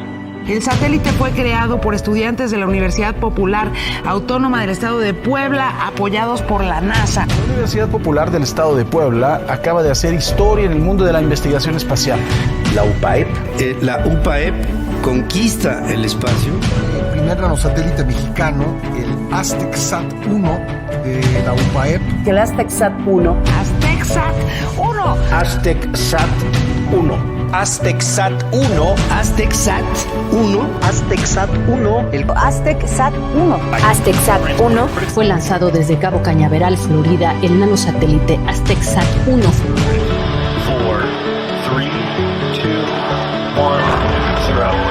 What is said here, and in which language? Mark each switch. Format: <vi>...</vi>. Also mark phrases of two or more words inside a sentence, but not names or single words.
<es>El satélite fue creado por estudiantes de la Universidad Popular Autónoma del Estado de Puebla, apoyados por la NASA. La Universidad Popular del Estado de Puebla acaba de hacer historia en el mundo de la investigación espacial. La UPAEP. La UPAEP conquista el espacio. El primer nanosatélite mexicano, el AztecSat-1 de la UPAEP. El AztecSat-1. AztecSat-1. AztecSat-1. AztecSat-1. AztecSat-1. AztecSat-1. El AztecSat-1. AztecSat-1. Fue lanzado desde Cabo Cañaveral, Florida, el nanosatélite AztecSat-1. 4, 3, 2, 1, 0.</es>